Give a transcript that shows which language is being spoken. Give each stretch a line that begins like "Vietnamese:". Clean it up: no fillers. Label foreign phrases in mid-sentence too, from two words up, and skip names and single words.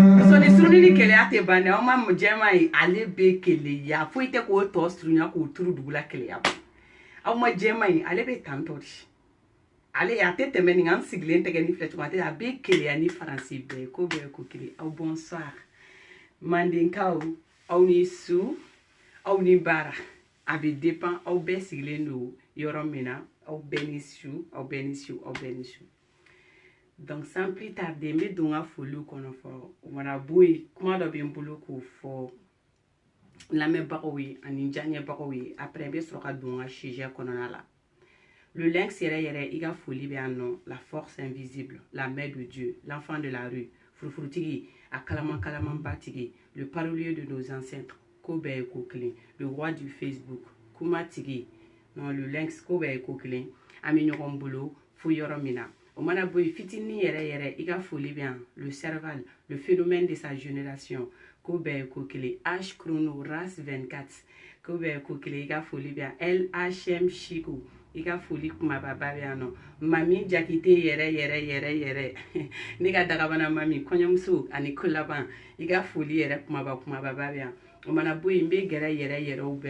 Bambara: Muso ni suru ni keleya tɛ ban dɛ aw ma jɛma ye ale bɛ keleya foyi tɛ k'o tɔ surunya k'o turu dugu la keleya aw ma jɛma ye ale bɛ tantɔ de ale a tɛ tɛmɛ nin an sigilen tɛgɛ ni filɛ cogo a bɛ keleya ni faransi bɛɛ ko bɛɛ ko kelen aw bonsoir. Mandenkaw aw ni su aw ni bara a bɛ dépend aw bɛɛ sigilen don yɔrɔ min na aw bɛɛ ni su
French: donc sans plus tarder
Bambara: n bɛ don n ka foliw kɔnɔ fɔlɔ o mana bɔ yen kuma dɔ bɛ n bolo k'o fɔ lamɛnbagaw ye ani n diyaɲɛbagaw ye après n bɛ sɔrɔ ka don n ka sujet kɔnɔna la. Le lynx yɛrɛ i ka foli bɛ yan nɔ la force invisible la mère de Dieu l'enfant de la rue furufurutigi a kalaman batigi le parolier de nos ancêtres ko bɛɛ ye ko kelen le roi du Facebook kuma tigi non le lynx ko bɛɛ ye ko kelen an bɛ ɲɔgɔn bolo fo yɔrɔ min na o mana bɔ yen fitinin yɛrɛ i ka foli bɛ yan le cerval le phénomène de sa génération ko bɛɛ ye ko kelen H chrono race 24 ko bɛɛ ye ko kelen i ka foli bɛ yan LHM Chico i ka foli kumaba bɛ yan nɔ mami jakite yɛrɛ ne ka dagabana mami kɔɲɔmuso ani ko laban i ka foli yɛrɛ kumaba bɛ yan o mana bɔ yen n bɛ gɛrɛ yɛrɛw bɛɛ